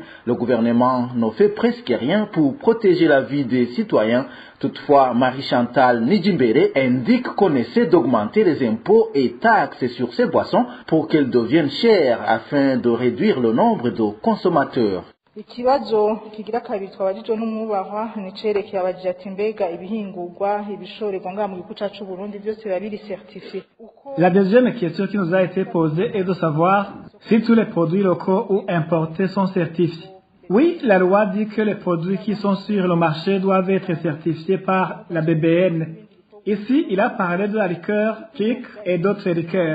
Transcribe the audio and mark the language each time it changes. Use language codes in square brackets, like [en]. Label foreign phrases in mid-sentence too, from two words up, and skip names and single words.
[fr] Le gouvernement ne fait presque rien pour protéger la vie des citoyens. Toutefois, Marie-Chantal Nijimbere indique qu'on essaie d'augmenter les impôts et taxes sur ces boissons pour qu'elles deviennent chères afin de réduire le nombre de consommateurs. [rn] Ikibazo kigira kabiri twabajije n'umubahwa nicerekeye abajije ati mbega ibihingurwa ibishorerwa ngaha mu gihugu cyacu Burundi byose biba biri certifié. [fr] La deuxième question qui nous a été posée est de savoir si tous les produits locaux ou importés sont certifiés. Oui, la loi dit que les produits qui sont sur le marché doivent être certifiés par la BBN. Ici, il a parlé de la liqueur Kik et d'autres liqueurs.